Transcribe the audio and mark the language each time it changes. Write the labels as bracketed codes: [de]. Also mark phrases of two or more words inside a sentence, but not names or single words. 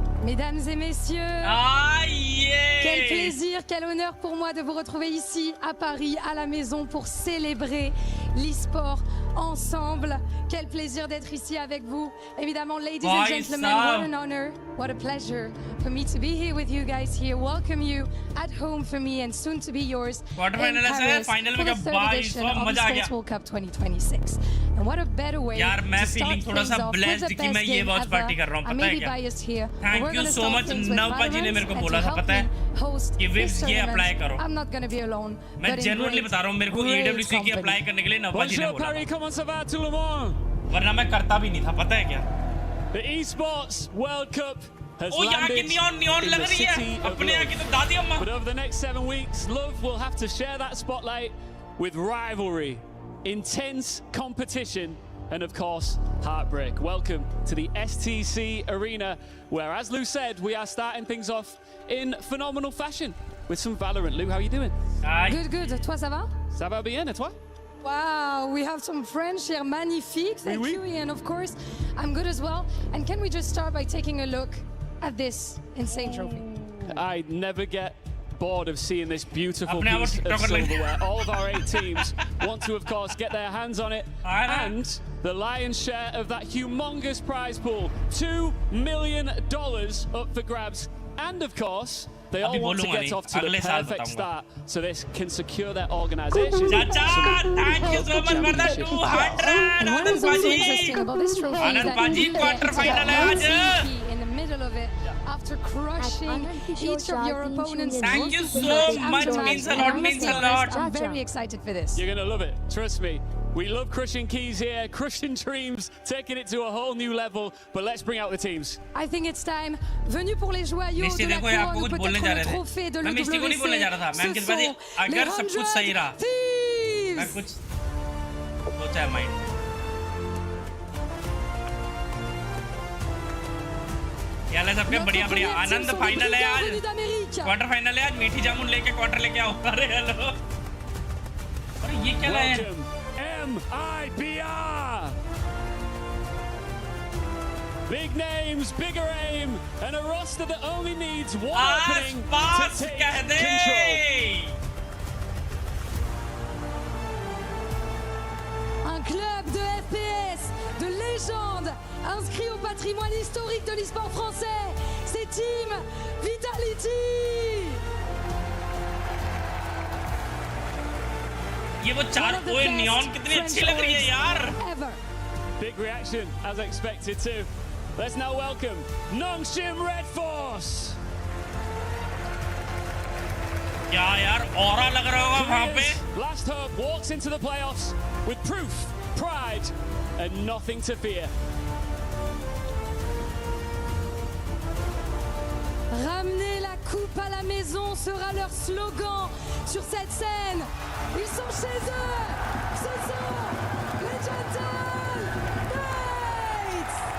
[fr] Mesdames et messieurs, [en] Ah, yeah. [fr] quel plaisir, quel honneur pour moi de vous retrouver ici à Paris, à la maison, pour célébrer l'e-sport ensemble. Quel plaisir d'être ici avec vous. Évidemment, [en] ladies and gentlemen, what an honor, what a pleasure for me to be here with you guys here. Welcome you at home for me and soon to be yours in Paris for the third edition of the Sports World Cup 2026. And what a better way to start things off with the best game ever. I may be biased here, but we're going to start things with Valorant, and to help me host this tournament, I'm not going to be alone, [hi] मैं [en] but in [hi] genuinely बता रहा हूँ मेरे को [en] great [hi] EWC की [en] company. [hi] अप्लाई करने के लिए नव्वा जी ने [fr] Bonjour [hi] बोला [fr] Paris, [hi] था। [fr] comment ça va tout le monde? [hi] वरना मैं करता भी नहीं था, पता है क्या? [en] The Esports World Cup has [hi] ओ यहाँ की [en] landed [hi] नियॉन [en] in [hi] लग [en] the [hi] रही [en] city [hi] है, [en] of [hi] अपने यहाँ की [en] love. [hi] तो दादी अम्मा। [en] But over the next 7 weeks, Love will have to share that spotlight with rivalry, intense competition, and of course, heartbreak. Welcome to the STC Arena, where, as Lou said, we are starting things off in phenomenal fashion with some Valorant. Lou, how are you doing? Good, good. [fr] Toi, ça va? Ça va bien, et toi? [en] Wow, we have some French here. Magnifique. Thank you, Ian, of course. I'm good as well. And can we just start by taking a look at this insane trophy? I never get bored of seeing this beautiful [hi] अपने आप [en] piece [hi] TikTok [en] of [hi] कर लेंगे। [en] silverware. All of our 8 teams want to, of course, get their hands on it. And the lion's share of that humongous prize pool, $2 million up for grabs. And of course, they all [hi] अभी [en] want to [hi] बोलूंगा [en] get [hi] नहीं, [en] off to the [hi] अगले साल [en] perfect [hi] बताऊंगा। [en] start so this can secure their organization. [hi] चाचा, [en] thank you so much for the 200, And what is [hi] आनंद [en] also [hi] पाजी। [en] interesting about this trophy is [hi] आनंद [en] that [hi] पाजी, [en] you get [hi] quarter [en] to [hi] final है [en] get [hi] आज। [en] MVP in the middle of it after crushing each of your opponents. Thank you so much, means a lot, means a lot. I'm very excited for this. You're going to love it, trust me. We love crushing keys here, crushing dreams, taking it to a whole new level. But let's bring out the teams. I think it's time. [fr] Venu pour les joyaux [hi] मिस्टी [fr] de la [hi] देखो ये आपको [fr] couronne, [hi] कुछ बोलने जा [fr] peut-être [hi] रहे [fr] le [hi] थे। [fr] trophée de [hi] मैं मिस्टी को नहीं बोलने जा रहा था। मैं [fr] l'EWC. [hi] किस [fr] Ce [hi] बात [fr] sont [hi] अगर [fr] les [hi] सब कुछ सही रहा, [fr] 100 Thieves. [hi] मैं कुछ सोचा है माइंड में। यार सबके [fr] Notre [hi] बढ़िया बढ़िया [fr] première team [hi] आनंद [fr] sont des [hi] फाइनल है [fr] brigands [hi] आज, [fr] venus d'Amérique. [en] quarter final [hi] है आज। मीठी जामुन लेके क्वार्टर लेके आओ। अरे हेलो, अरे ये क्या है? [en] Welcome, MIBR! Big names, bigger aim, and a roster that only needs one [hi] आस [en] opening [hi] पास [en] to take [hi] कह दे। [en] control. [fr] Un club de FPS, de légende, inscrit au patrimoine historique de l'e-sport français. C'est Team Vitality. [hi] ये वो चार [en] One of the [hi] ओए [en] best [hi] नियॉन कितनी [en] French [hi] अच्छी लग रही है यार। [en] orgs ever. Big reaction, as expected too. Let's now welcome Nongshim Red Force. [hi] क्या यार ऑरा लग रहा होगा वहाँ पे। [en] Korea's last hope walks into the playoffs with proof, pride, and nothing to fear. [fr] Ramener la coupe à la maison sera leur slogan sur cette scène. Ils sont chez eux. Ce sont les Gentle Knights.